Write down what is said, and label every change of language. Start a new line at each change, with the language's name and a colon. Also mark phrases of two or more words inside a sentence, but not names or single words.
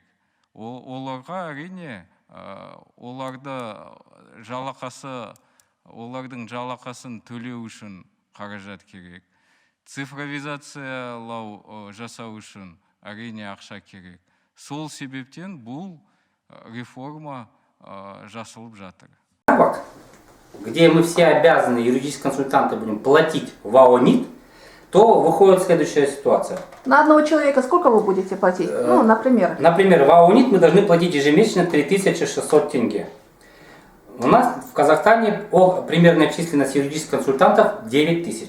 Kazakh: Оларға әрине олардың жалақасын төлеу үшін қаражат керек. Цифровизациялау жасау үшін әрине ақша керек. Сол себептен бұл реформа жасалып жатыр.
Russian: Где мы все обязаны, юридические консультанты, будем платить в АОНИТ, то выходит следующая ситуация. На одного человека сколько вы будете платить? Ну, например. Например, в АОНИТ мы должны платить ежемесячно 3600 тенге. У нас в Казахстане примерная численность юридических консультантов 9000.